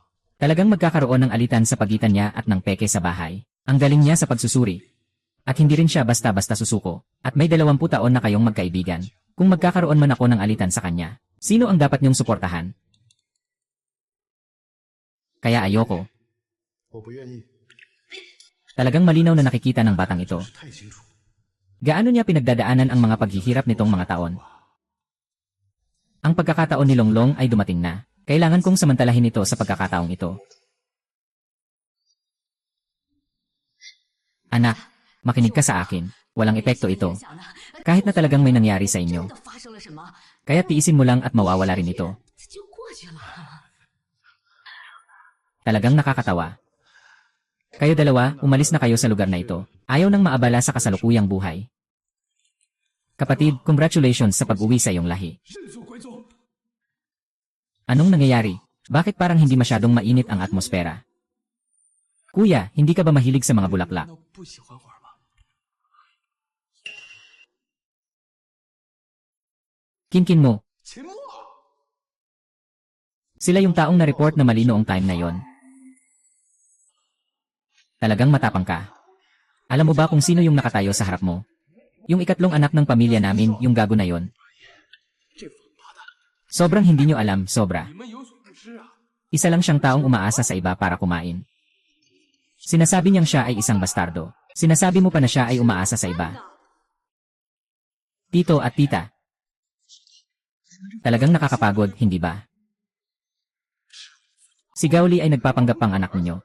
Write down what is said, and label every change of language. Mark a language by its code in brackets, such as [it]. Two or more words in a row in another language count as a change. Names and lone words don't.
[tl] talagang magkakaroon ng alitan sa pagitan niya at ng peke sa bahay. Ang galing niya sa pagsusuri. At hindi rin siya basta-basta susuko. At may 20 taon na kayong magkaibigan. Kung magkakaroon man ako ng alitan sa kanya, sino ang dapat niyong suportahan? Kaya ayoko. [zh] 我不愿意， [tl] Talagang malinaw na nakikita ng batang ito. [zh] 是太清楚。 [tl] Gaano niya pinagdadaanan ang mga paghihirap nitong mga taon? Ang pagkakataon ni Longlong ay dumating na. Kailangan kong samantalahin ito sa pagkakataong ito. Anak, makinig ka sa akin. Walang epekto ito. [zh] 想呢， [tl] Kahit na talagang may nangyari sa [zh] 真 [tl] inyo. [zh] 的发生了什么？ [tl] Kaya tiisin mo lang at mawawala rin ito. [zh] 就过去了。 [tl] Talagang nakakatawa. Kayo dalawa, umalis na kayo sa lugar na ito. Ayaw nang maabala sa kasalukuyang buhay. Kapatid, congratulations sa pag-uwi sa iyong lahi. [zh] 认祖归宗。 [tl] Anong nangyayari? Bakit parang hindi masyadong mainit ang atmosfera? Kuya, hindi ka ba mahilig sa mga bulaklak? [zh] 难道不喜欢花吗？ [tl] Kinkin mo. [zh] 秦墨， [tl] Sila yung taong na-report na mali noong time na yon. Talagang matapang ka. Alam mo ba kung sino yung nakatayo sa harap mo? Yung ikatlong anak ng pamilya namin, yung gago na yon. [zh] 这王八蛋， [tl] Sobrang hindi nyo alam, sobra. [zh] 你们有所不知啊！ [tl] Isa lang siyang taong umaasa sa iba para kumain. Sinasabi niyang siya ay isang bastardo. Sinasabi mo pa na siya ay umaasa sa iba. Tito at tita. Talagang nakakapagod, hindi ba? Si Gaoli ay nagpapanggap pang anak ninyo.